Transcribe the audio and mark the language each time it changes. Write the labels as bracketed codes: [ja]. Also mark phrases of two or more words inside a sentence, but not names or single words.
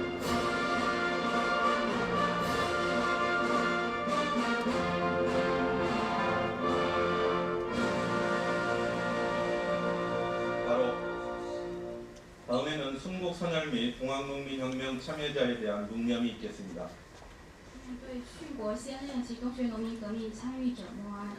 [ko] 바로 다음에는 순국 선열 및 동학농민혁명 참여자에 대한 묵념이 있겠습니다. [zh] 对殉国先烈及东学农民革命参与者默哀。